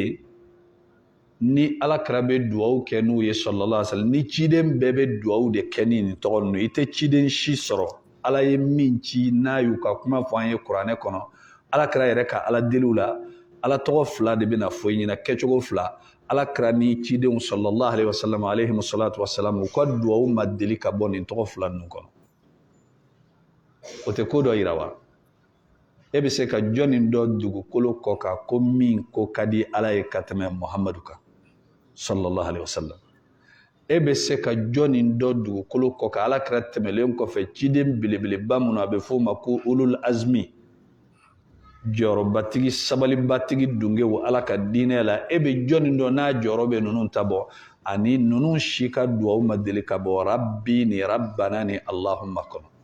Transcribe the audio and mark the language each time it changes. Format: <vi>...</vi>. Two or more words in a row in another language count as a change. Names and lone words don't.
<bm>yen ni ala kɛra bɛ duwawu kɛ n'u ye</bm> <ar>صلى الله عليه وسلم</ar> <bm>ni ciden bɛɛ bɛ duwawu de kɛ ni nin tɔgɔ ninnu i tɛ ciden si sɔrɔ ala ye min ci n'a y'u ka kuma fɔ an ye kuranɛ kɔnɔ ala kɛra yɛrɛ ka ala deliw la ala tɔgɔ fila de bɛna fɔ i ɲɛna kɛcogo fila ala kɛra ni cidenw</bm> <ar>صلى الله عليه وسلم عليهم الصلاة والسلام</ar> <bm>u ka duwawu ma deli ka bɔ nin tɔgɔ fila ninnu kɔnɔ o tɛ ko dɔ yira wa e bɛ se ka jɔnni dɔ dugukolo kɔ kan ko min ko ka di ala ye ka tɛmɛ muhamadu kan</bm> <ar>صلى الله عليه وسلم</ar> <bm>e bɛ se ka jɔnni dɔ dugukolo kɔ kan ala kɛra tɛmɛlen kɔfɛ ciden belebeleba minnu a bɛ fɔ o ma ko</bm> <ar>أولو العزم</ar> <bm>jɔyɔrɔbatigi sabalibatigi dungew ala ka diinɛ la e bɛ jɔnni dɔ n'a jɔyɔrɔ bɛ ninnu ta bɔ ani ninnu si ka duwawu ma deli ka bɔ rabbi ni rabbana ni allahumma kɔnɔ</bm>